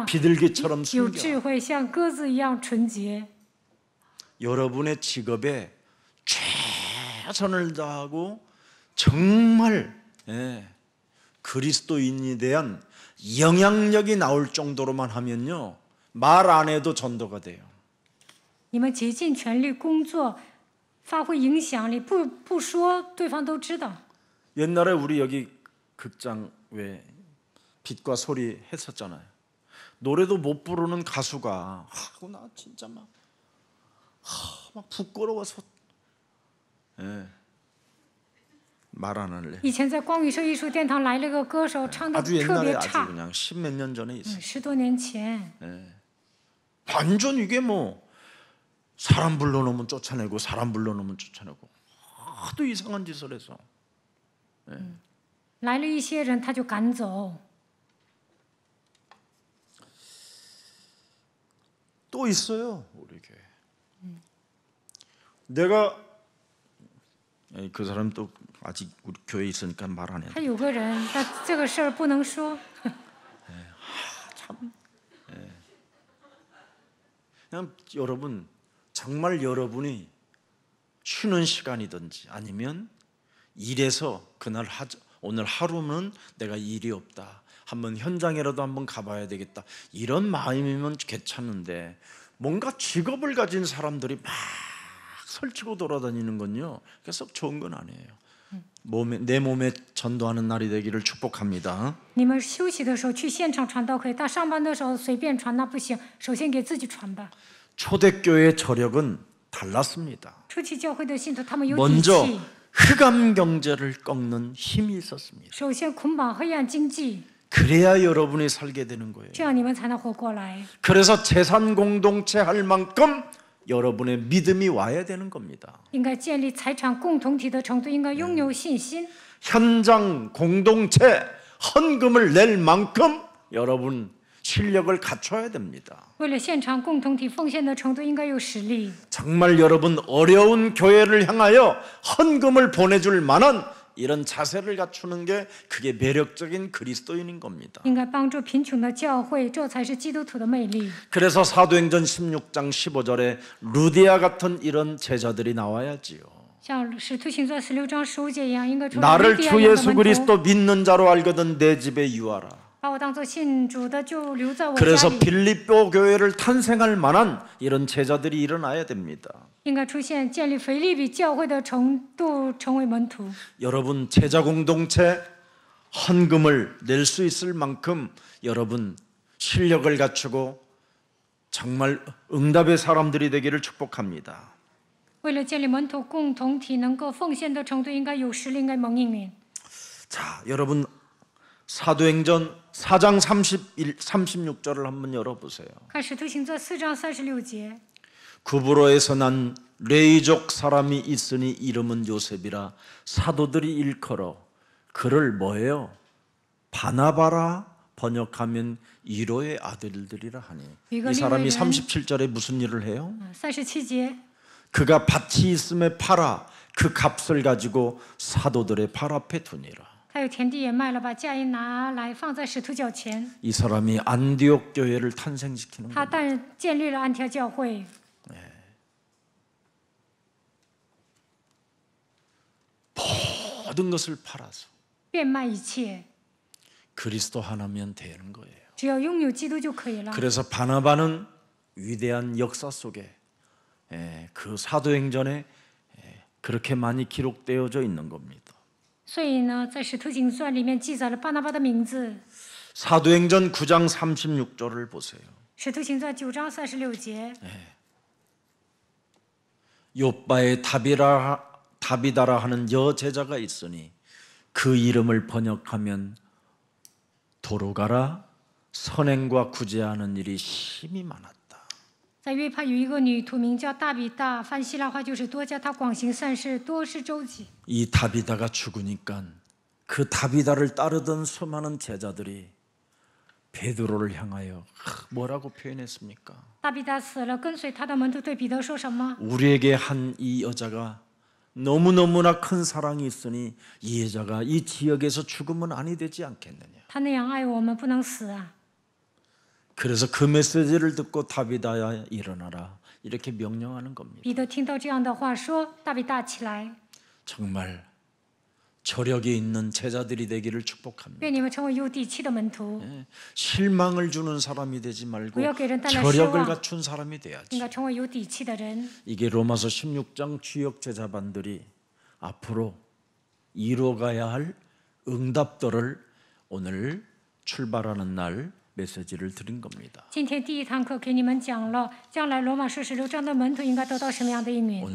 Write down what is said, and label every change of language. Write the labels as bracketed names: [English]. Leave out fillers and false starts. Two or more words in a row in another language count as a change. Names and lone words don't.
[Korean] 비둘기처럼 [Chinese] 有 [Korean] 숨겨. [Chinese] 智慧，像鸽子一样纯洁。 [Korean] 여러분의 직업에 최선을 다하고 정말 그리스도인에 대한 영향력이 나올 정도로만 하면요 말 안 해도 전도가 돼요. [Chinese] 你们竭尽全力工作，发挥影响力，不说对方都知道。 [Korean] 옛날에 우리 여기 극장 왜 빛과 소리 했었잖아요. 노래도 못 부르는 가수가 하고 나 진짜 막 부끄러워서 말 안 할래. [Chinese] 以前在光宇社艺术殿堂来了个歌手，唱的 [Korean] 아주 [Chinese] 特 [Korean] 옛날에 [Chinese] 别 [Korean] 아주 [Chinese] 差， [Korean] 그냥 10몇 년 전에 있어. [Chinese] 10多年前。 [Korean] 완전 이게 뭐 사람 불러놓으면 쫓아내고 사람 불러놓으면 쫓아내고 하도 이상한 짓을 해서 [Chinese] 来了一些人，他就赶走。 [Korean] 또 있어요 우리 교회. 내가 그 사람 또 아직 우리 교회에 있으니까 말 안 해. [Chinese] 还有个人，但这个事儿不能说。 [Korean] 그냥 여러분 정말 여러분이 쉬는 시간이든지 아니면 일해서 그날 오늘 하루는 내가 일이 없다 한번 현장에라도 한번 가봐야 되겠다. 이런 마음이면 괜찮은데 뭔가 직업을 가진 사람들이 막 설치고 돌아다니는 건요, 썩 좋은 건 아니에요. 내 몸에 전도하는 날이 되기를 축복합니다. [Chinese] 你们休息的时候去现场传道可以，但上班的时候随便传那不行，首先给自己传吧。 [Korean] 초대교회 저력은 달랐습니다. [Chinese] 初期教会的信徒他们有底 [Korean] 먼저 [Chinese] 气， [Korean] 흑암 경제를 꺾는 힘이 있었습니다. [Chinese] 首先捆绑黑暗经济， [Korean] 그래야 여러분이 살게 되는 거예요. [Chinese] 这样你们才能活过来。 [Korean] 그래서 재산 공동체 할 만큼 여러분의 믿음이 와야 되는 겁니다. [Chinese] 应该建立财产共同体的程度，应该拥有信心。 [Korean] 현장 공동체 헌금을 낼 만큼 여러분 실력을 갖춰야 됩니다. [Chinese] 为了现场共同体奉献的程度，应该有实力。 [Korean] 정말 여러분 어려운 교회를 향하여 헌금을 보내줄 만한 이런 자세를 갖추는 게 그게 매력적인 그리스도인인 겁니다. [Chinese] 应该帮助贫穷的教会，这才是基督徒的魅力。 [Korean] 그래서 사도행전 16장 15절에 루디아 같은 이런 제자들이 나와야지요. [Chinese] 像《使徒行传》16章15节一样，应该出来 [Korean] 나를 [Chinese] 利亚 [Korean] 주 [Chinese] 样的 [Korean] 예수 [Chinese] 门徒， [Korean] 그리스도 믿는 자로 알거든 내 집에 유하라. [Chinese] 把我当作信主的，就留在我家 [Korean] 그래서 [Chinese] 里。 [Korean] 빌립보 교회를 탄생할 만한 이런 제자들이 일어나야 됩니다. [Chinese] 应该出现建立腓立比教会的程度，成为门徒。 [Korean] 여러분 제자 공동체 헌금을 낼 수 있을 만큼 여러분 실력을 갖추고 정말 응답의 사람들이 되기를 축복합니다. [Chinese] 为了建立门徒共同体，能够奉献的程度，应该有实力，应该蒙应允。 [Korean] 자, 여러분 사도행전 4장 36절을 한번 열어보세요. [Chinese] 看《使徒行传》4章36节， [Korean] 구브로에서 난 레이족 사람이 있으니 이름은 요셉이라 사도들이 일컬어 그를 뭐예요? 바나바라 번역하면 이로의 아들들이라 하니. 이 사람이 37절에 무슨 일을 해요? [Chinese] 37节， [Korean] 그가 밭이 있음에 팔아 그 값을 가지고 사도들의 발 앞에 두니라. [Chinese] 他有田地也卖了，把价银拿来放在使徒脚前。 [Korean] 이 사람이 안디옥 교회를 탄생시키는 [Chinese] 他 [Korean] 거예요. [Chinese] 但建立了安提阿教会， [Korean] 모든 것을 팔아서 [Chinese] 变卖一切， [Korean] 그리스도 하나면 되는 거예요. [Chinese] 只要拥有基督就可以了。 [Korean] 그래서 바나바는 위대한 역사 속에 그 사도행전에 그렇게 많이 기록되어져 있는 겁니다. [Chinese] 所以呢，在《使徒行传》里面记载了巴拿巴的名字。 [Korean] 사도행전 9장 36절을 보세요. [Chinese] 《使徒行传》9章36节， [Korean] 요바에 다비다라 하는 여제자가 있으니 그 이름을 번역하면 도로가라 선행과 구제하는 일이 심히 많았다. [Chinese] 在约帕有一个女徒名叫大比大，翻希腊话就是多加，她广行善事，多施周济。 [Korean] 이 다비다가 죽으니까 그 다비다를 따르던 수많은 제자들이 베드로를 향하여 뭐라고 표현했습니까? [Chinese] 大比大死了，跟随他的门徒对彼得说什么？ [Korean] 우리에게 한 이 여자가 너무너무나 큰 사랑이 있으니 이 여자가 이 지역에서 죽으면 아니 되지 않겠느냐. [Chinese] 他那样爱我们，不能死啊！ [Korean] 그래서 그 메시지를 듣고 다비다야 일어나라 이렇게 명령하는 겁니다. [Chinese] 彼得听到这样的话，说：“大比大起来， [Korean] 정말 저력이 있는 제자들이 되기를 축복합니다. [Chinese] 愿你们成为有底气的门徒， [Korean] 실망을 주는 사람이 되지 말고 [Chinese] 不要给人带来失 [Korean] 저력을 [Chinese] 望， [Korean] 갖춘 사람이 [Chinese] 应 [Korean] 돼야지. [Chinese] 该成为有底气的人。 [Korean] 이게 로마서 16장 주역 제자반들이 앞으로 이루어가야 할 응답들을 오늘 출발하는 날 메시지를 드린 겁니다. [Chinese] 今天第一堂课给你们讲了，将来罗马书16章的门徒应该得到什么样的应允。